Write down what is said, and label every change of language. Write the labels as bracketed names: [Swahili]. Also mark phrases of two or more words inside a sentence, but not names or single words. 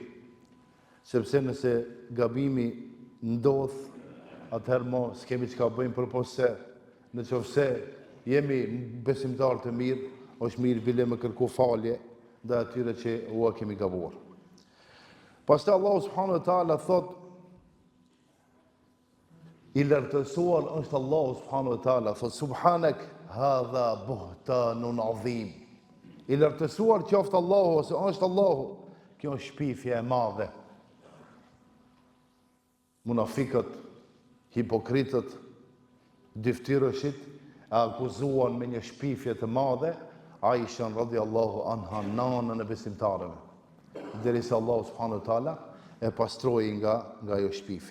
[Albanian] Sepse nëse gabimi ndodh, atëherë mo s'kemi çka bëjmë, përpos se në qoftë se jemi besimtarë të mirë, është mirë bile me kërku falje dhe atyre që ua kemi gabuar. Pastaj Allahu [Arabic] سبحانه وتعالى [Albanian] thot, i lartësuar është Allahu [Arabic] سبحانه وتعالى, [Albanian] thot [Arabic] سبحانك هذا بهتان عظيم. [Albanian] I lartësuar qoftë Allahu ose është Allahu, kjo është shpifje e madhe. Munafikët, hipokritët, dyftyrëshit e akuzuan me një shpifje të madhe Aishën [Arabic] رضي الله عنها, [Albanian] nanën e besimtarëve, derisa Allahu [Arabic] سبحانه وتعالى [Albanian] e pastroi nga ajo shpifje.